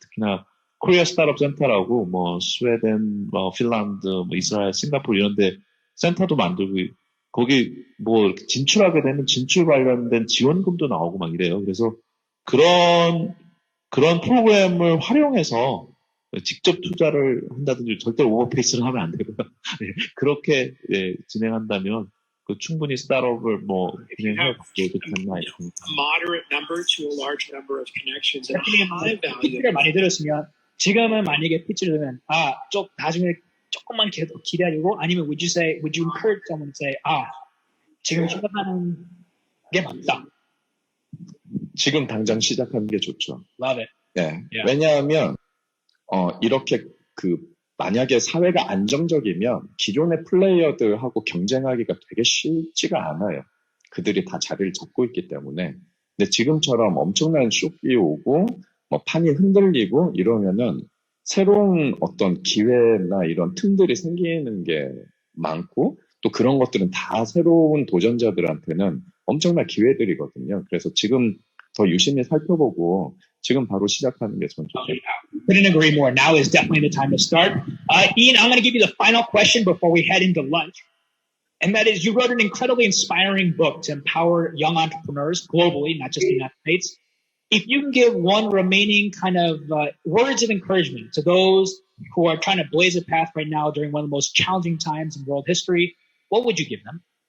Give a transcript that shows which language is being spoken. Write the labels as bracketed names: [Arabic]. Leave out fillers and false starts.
[Korean] 특히나 코리아 스타트업 센터라고 뭐 스웨덴, 핀란드, 이스라엘, 싱가포르 이런데 센터도 만들고 거기 뭐 이렇게 진출하게 되면 진출 관련된 지원금도 나오고 막 이래요. 그래서 그런 프로그램을 활용해서 직접 투자를 한다든지 절대 오버페이스를 하면 안 되고요. 그렇게 진행한다면 충분히 스타트업을 진행해 가고 좋겠나 있습니다. [English] Moderate number to a large number of connections and high value. [Korean] 피치를 많이 들었으면 지금은 만약에 피치를 들으면 좀 나중에 조금만 기다리고 아니면 [English] would you encourage someone to say [Korean] 지금 시작하는 게 맞다. 지금 당장 시작하는 게 좋죠. [English] Love it. [Korean] 네. [English] Yeah. [Korean] 왜냐하면 이렇게 만약에 사회가 안정적이면 기존의 플레이어들하고 경쟁하기가 되게 쉽지가 않아요. 그들이 다 자리를 잡고 있기 때문에. 근데 지금처럼 엄청난 쇼크가 오고 판이 흔들리고 이러면은 새로운 어떤 기회나 이런 틈들이 생기는 게 많고 또 그런 것들은 다 새로운 도전자들한테는 엄청난 기회들이거든요. 그래서 지금 더 유심히 살펴보고 지금 바로 시작하는 게 전 좋겠어요. [English] Couldn't agree more. Now is definitely the time to start. Ian, I'm going to give you the final question before we head into lunch. And that is, you wrote an incredibly inspiring book to empower young entrepreneurs globally, not just the United States. If you can give one remaining kind of words of encouragement to those who are trying to blaze a path right now during one of the most challenging times in world history, what would you give them?